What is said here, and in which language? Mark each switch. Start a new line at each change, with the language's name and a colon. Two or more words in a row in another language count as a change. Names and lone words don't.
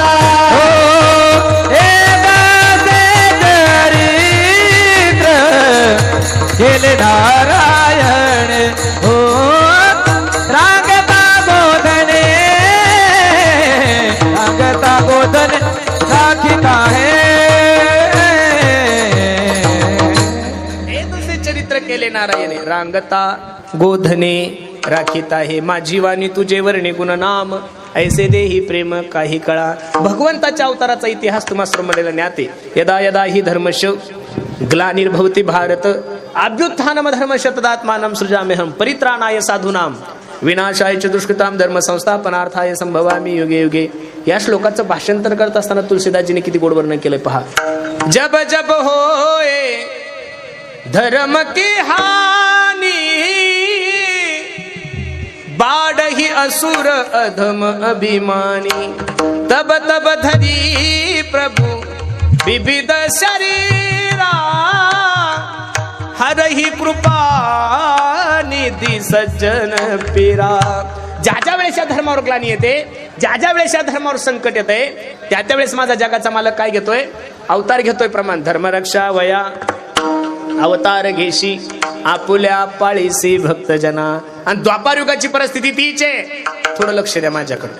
Marathi: हे दासे चरित्र केले नारायण, हो रांगता बोधने, रांगता बोधने राखीत आहे. हे दुसरे चरित्र केले नारायणे, रांगता गोधने राखीत आहे. माझी वाणी तुझे वर्णी गुण नाम, ऐसे देही प्रेम काही कळा. भगवंताच्या अवताराचा इतिहास तुम्हा सर्व मंडळीला ज्ञाते.
Sanskrit: यदा यदा ही धर्मश ग्लानिर्भवति भारत अभ्युत्थानम धर्म शतदात्मानं सृजाम्यहं परित्राणाय साधूनां विनाशाय च दुष्कृतां धर्म संस्थापनार्थाय संभवामि युगे युगे.
Marathi: या श्लोकाचं भाषांतर करत असताना तुलसीदासजीने किती गोड वर्णन केलंय पहा.
Awadhi: जब जब होए धर्म की हानि, बाढ़ही असुर अधम अभिमानी, तब तब धरी प्रभु विविध शरीरा हरही कृपा निधी सज्जन पीरा.
Marathi: ज्या ज्या वेळेस या धर्मावर ग्लानी येते, ज्या ज्या वेळेस या धर्मावर संकट येते, त्या त्यावेळेस माझा जगाचा मालक काय घेतोय? अवतार घेतोय. प्रमाण धर्मरक्षा वया अवतार घेशी आपुल्या पाळीसी भक्तजना. आणि द्वापार युगाची परिस्थिती तीच आहे. थोडं लक्ष द्या माझ्याकडे.